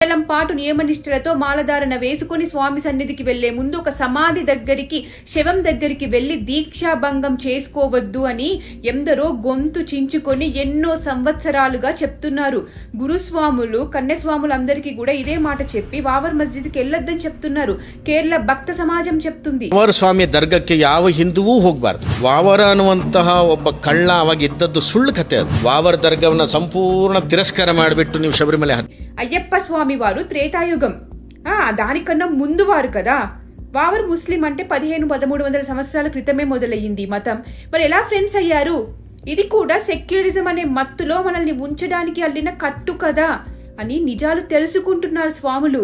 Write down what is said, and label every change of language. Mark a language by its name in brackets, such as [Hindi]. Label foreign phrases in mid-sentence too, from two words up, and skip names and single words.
[Telugu] వేలం పాటు నియమనిష్టలతో మాలధారణ వేసుకుని స్వామి సన్నిధికి వెళ్లే ముందు ఒక సమాధి దగ్గరికి, శవం దగ్గరికి వెళ్లి దీక్షాభంగం చేసుకోవద్దు అని ఎందరో గొంతు చించుకొని ఎన్నో సంవత్సరాలుగా చెప్తున్నారు. గురుస్వాములు, కన్యస్వాములు అందరికీ కూడా ఇదే మాట చెప్పి వావర్ మస్జిద్కి వెళ్ళొద్దని చెప్తున్నారు. కేరళ భక్త సమాజం చెప్తుంది. [Kannada] ವಾವರ ಸ್ವಾಮಿ ದರ್ಗಕ್ಕೆ ಯಾವ ಹಿಂದುವೂ ಹೋಗಬಾರ್ದು. ವಾವರ ಅನ್ನುವಂತಹ ಒಬ್ಬ ಕಳ್ಳ ಅವಾಗ ಇದ್ದದ್ದು ಸುಳ್ಳು ಕತೆ. ಅದು ವಾವರ ದರ್ಗವನ್ನ ಸಂಪೂರ್ಣ ತಿರಸ್ಕಾರ ಮಾಡಿಬಿಟ್ಟು ನೀವು ಶಬರಿಮಲೆ [Telugu] అయ్యప్ప స్వామి వారు త్రేతాయుగం, దానికన్నా ముందు వారు కదా. వావర్ ముస్లిం అంటే 1500-1300 సంవత్సరాల క్రితమే మొదలయ్యింది మతం. మరి ఎలా ఫ్రెండ్స్ అయ్యారు? ఇది కూడా సెక్యులరిజం అనే మత్తులో మనల్ని ఉంచడానికి అల్లిన కట్టు కదా అని నిజాలు తెలుసుకుంటున్నారు స్వాములు.